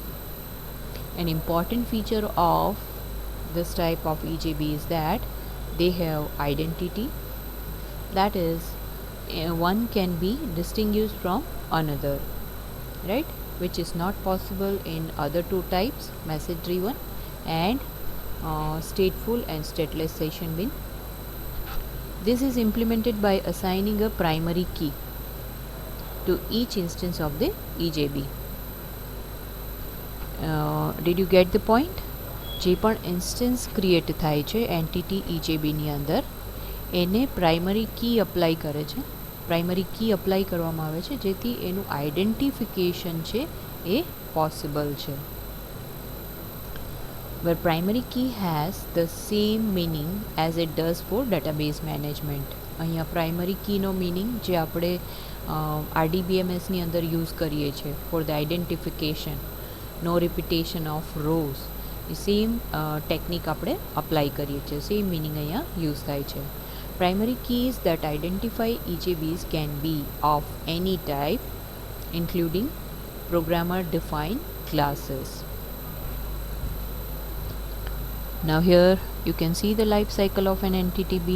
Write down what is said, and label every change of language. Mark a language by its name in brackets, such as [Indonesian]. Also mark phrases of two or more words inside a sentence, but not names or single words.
[English] An important feature of this type of EJB is that they have identity, that is, one can be distinguished from another, right, which is not possible in other two types, message driven and stateful and stateless session bin. This is implemented by assigning a primary key to each instance of the EJB. Did you get the point? [Gujarati] જે પણ [English] instance create [Gujarati] થાય છે એન્ટિટી EJBની અંદર એને [English] primary key apply [Gujarati] કરે છે. [English] primary key apply [Gujarati] કરવામાં આવે છે જેથી એનું આઈડેન્ટિફિકેશન છે એ પોસિબલ છે. [English] Where primary key has the same meaning as it does for database management. અહીંયા primary key નો meaning [Gujarati] જે આપણે RDBMSની અંદર યુઝ કરીએ છીએ [English] for the identification, no repetition of rows, [Gujarati] એ [English] same technique [Gujarati] આપણે અપ્લાય કરીએ છીએ, [English] same meaning [Gujarati] અહીંયા યુઝ થાય છે. [English] Primary keys that identify EJBs can be of any type, including programmer defined classes. Now here you can see the life cycle of an entity bean.